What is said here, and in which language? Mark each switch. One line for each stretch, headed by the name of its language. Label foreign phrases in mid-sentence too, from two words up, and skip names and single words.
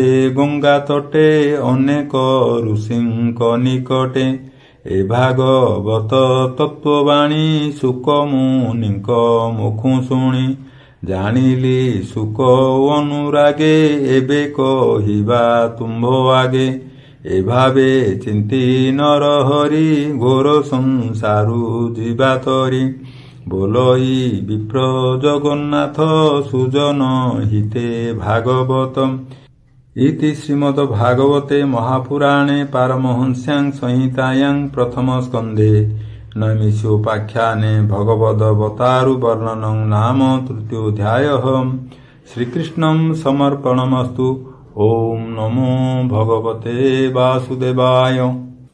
Odia: ଗଙ୍ଗା ତଟେ ଅନେକ ଋଷିଙ୍କ ନିକଟେ ଏ ଭାଗବତ ତତ୍ତ୍ୱବାଣୀ ଶୁକ ମୁନିଙ୍କ ମୁଖୁ ଶୁଣି ଜାଣିଲି ଶୁକ ଅନୁରାଗେ ଏବେ କହିବା ତୁମ୍ଭ ଆଗେ ଏ ଭାବେ ଚିନ୍ତି ନର ହରି ଘୋର ସଂସାରୁ ଯିବା ତରି ବୋଲଇ ବିପ୍ର ଜଗନ୍ନାଥ ସୁଜନ ହିତେ ଭାଗବତ
Sanskrit: इति श्रीमद्भागवते महापुराणे पारमहंस्यां संहितायां प्रथमस्कन्धे नैमिषोपाख्याने भगवदवतारुवर्णनं नाम तृतीयोऽध्यायः। श्रीकृष्णं समर्पणमस्तु। ओं नमो भगवते वासुदेवाय।